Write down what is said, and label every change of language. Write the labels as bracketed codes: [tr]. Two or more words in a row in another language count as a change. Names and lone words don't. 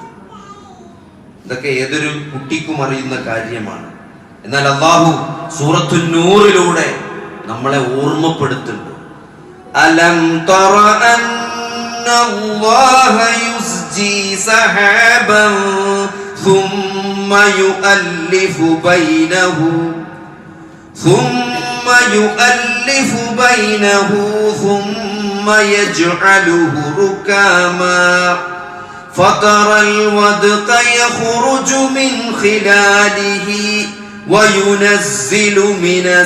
[ml] ഇതൊക്കെ ഏതൊരു കുട്ടിക്കും അറിയുന്ന കാര്യമാണ്. എന്നാൽ അള്ളാഹു സൂറത്തുൻ നൂറിലൂടെ നമ്മളെ ഓർമ്മപ്പെടുത്തുന്നുണ്ട്. [ar] ألم تر أن الله يزجي سحابا ثم يؤلف بينه ثم يجعله ركاما فترى الودق يخرج من خلاله وينزل من